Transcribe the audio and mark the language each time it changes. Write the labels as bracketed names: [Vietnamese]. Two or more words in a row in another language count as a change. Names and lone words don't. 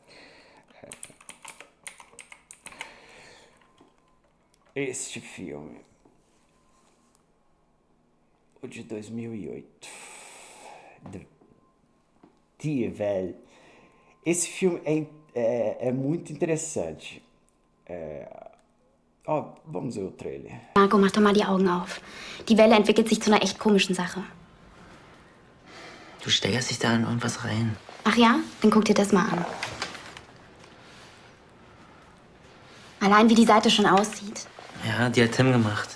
[Portuguese] Este filme, o de 2008, [German] Die Welt. [Portuguese] Esse filme é muito interessante. Vamos ver o trailer. [German] Marco, mach doch mal die Augen auf. Die Welle entwickelt sich zu einer echt komischen Sache. Du steigerst dich da in irgendwas rein. Ach ja? Dann guck dir das mal an. Allein wie die Seite schon aussieht. Ja, die hat Tim gemacht.